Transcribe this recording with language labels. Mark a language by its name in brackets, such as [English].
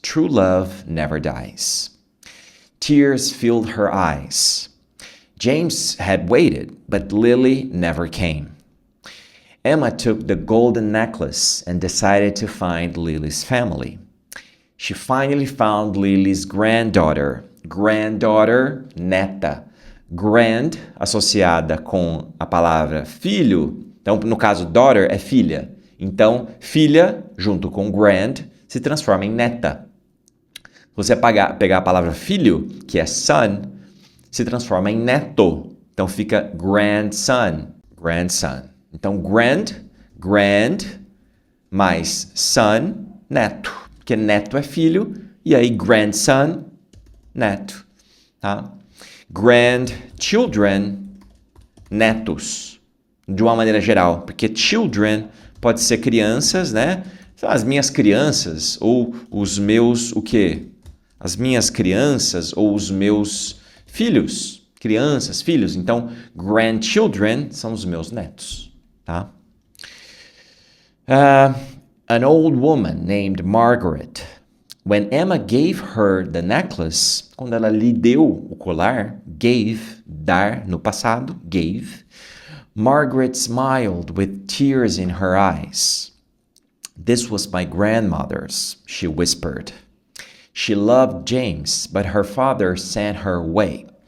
[English] True love never dies. Tears filled her eyes. James had waited, but Lily never came. Emma took the golden necklace and decided to find Lily's family. She finally found Lily's granddaughter. [Portuguese] Granddaughter, neta. Grand, associada com a palavra filho. Então, no caso, daughter é filha. Então, filha, junto com grand, se transforma em neta. Você pegar a palavra filho, que é son, se transforma em neto. Então, fica grandson. Grandson. Então, grand, mais son, neto. Porque neto é filho, e aí grandson, neto, tá? Grandchildren, netos, de uma maneira geral. Porque children pode ser crianças, né? Então, as minhas crianças, ou os meus, o quê? As minhas crianças, ou os meus filhos. Crianças, filhos. Então, grandchildren são os meus netos, tá? [English] An old woman named Margaret. When Emma gave her the necklace, [Portuguese] quando ela lhe deu o colar, [English] gave, [Portuguese] dar no passado, [English] gave, Margaret smiled with tears in her eyes. This was my grandmother's, she whispered. She loved James, but her father sent her away.